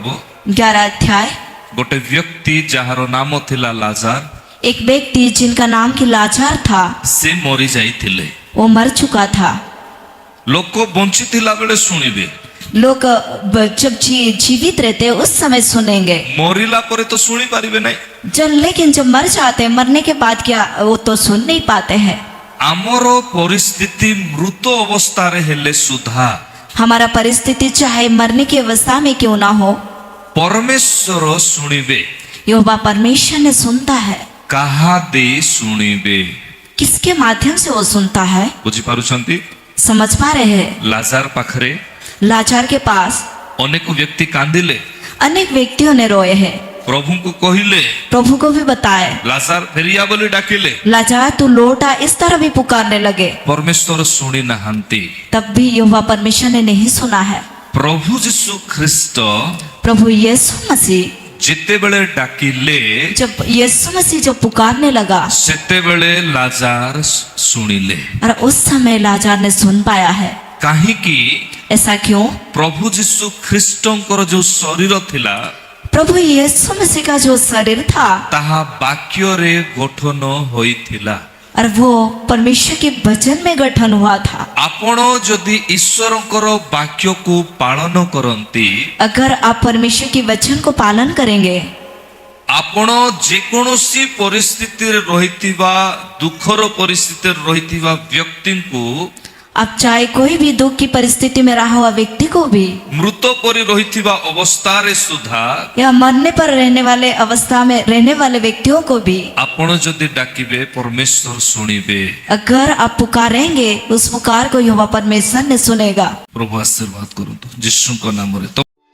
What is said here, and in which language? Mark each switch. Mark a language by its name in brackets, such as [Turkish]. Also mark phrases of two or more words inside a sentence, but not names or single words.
[Hindi] 11 अध्याय। [Odia] ଗୋଟେ ବ୍ୟକ୍ତି ଯାହାର ନାମ ଥିଲା ଲାଜାର, [Hindi] एक व्यक्ति जिनका नाम की लाचार था, [Odia] ସେ ମରି ଯାଇଥିଲେ। [Hindi] वो मर चुका था। [Odia] ଲୋକ ବଞ୍ଚି ଥିଲା ବେଳେ ଶୁଣିବେ, [Hindi] लोग जब जीवित रहते हैं उस समय सुनेंगे [Odia] ମରିଲା ପରେ ତ ଶୁଣି ପାରିବେ ନାହିଁ। [Hindi] जब लेकिन जब मर जाते हैं मरने के बाद क्या वो तो सुन नहीं पाते हैं। [Odia] ଆମର ପରିସ୍ଥିତି ମୃତ ଅବସ୍ଥାରେ ହେଲେ ସୁଦ୍ଧା [Hindi] हमारा परिस्थिति चाहे मरने की अवस्था में क्यों ना हो, [Odia] ପରମେଶ୍ୱର ଶୁଣିବେ। [Hindi] यहोवा परमेश्वर ने सुनता है। [Odia] କାହା ଦେଇ ଶୁଣିବେ? [Hindi] किसके माध्यम से वो सुनता है? [Odia] ବୁଝିପାରୁଛନ୍ତି? [Hindi] समझ पा रहे हैं? [Odia] ଲାଜାର ପାଖରେ [Hindi] लाचार के पास [Odia] ଅନେକ ବ୍ୟକ୍ତି କାନ୍ଦିଲେ, [Hindi] अनेक व्यक्तियों ने रोए हैं, [Odia] ପ୍ରଭୁଙ୍କୁ କହିଲେ [Hindi] प्रभु को भी बताए [Odia] ଲାଜାର ଫେରିଆ ବୋଲି ଡାକିଲେ, [Hindi] लाचार तू लौटा, इस तरह भी पुकारने लगे, [Odia] ପରମେଶ୍ୱର ଶୁଣି ନାହାନ୍ତି। [Hindi] तब भी यहोवा परमेश्वर ने नहीं सुना है। [Odia] ପ୍ରଭୁ ଯୀଶୁ ଖ୍ରୀଷ୍ଟ [Hindi] प्रभु यीशु मसीह [Odia] ଯେତେବେଳେ ଡାକିଲେ [Hindi] जब यीशु मसीह जब पुकारने लगा [Odia] ସେତେବେଳେ ଲାଜାର ଶୁଣିଲେ। [Hindi] और उस समय लाचार ने सुन पाया है। [Odia] କାହିଁକି? [Hindi] ऐसा क्यों? [Odia] ପ୍ରଭୁ ଯୀଶୁ ଖ୍ରୀଷ୍ଟଙ୍କର ଯୋଉ ଶରୀର ଥିଲା [Hindi] प्रभु यीशु मसीह का जो शरीर था [Odia] ତାହା ବାକ୍ୟରେ ଗଠନ ହୋଇଥିଲା। [Hindi] और वो परमेश्वर के वचन में गठन हुआ था। [Odia] ଆପଣ ଯଦି ଈଶ୍ୱରଙ୍କର ବାକ୍ୟକୁ ପାଳନ କରନ୍ତି, [Hindi] अगर आप परमेश्वर के वचन को पालन करेंगे, [Odia] ଆପଣ ଯେକୌଣସି ପରିସ୍ଥିତିରେ ରହିଥିବା ଦୁଃଖର ପରିସ୍ଥିତିରେ ରହିଥିବା ବ୍ୟକ୍ତିଙ୍କୁ [Hindi] आप चाहे कोई भी दुख की परिस्थिति में रहा हुआ व्यक्ति को भी [Odia] ମୃତ ପରି ରହିଥିବା ଅବସ୍ଥାରେ ସୁଦ୍ଧା [Hindi] या मरने पर रहने वाले अवस्था में रहने वाले व्यक्तियों को भी [Odia] ଆପଣ ଯଦି ଡାକିବେ ପରମେଶ୍ୱର ଶୁଣିବେ। [Hindi] अगर आप पुकारेंगे उस पुकार को यहोवा परमेश्वर ने सुनेगा। [Odia] ପ୍ରଭୁ ଆଶୀର୍ବାଦ କରନ୍ତୁ ଯୀଶୁଙ୍କ ନାମରେ।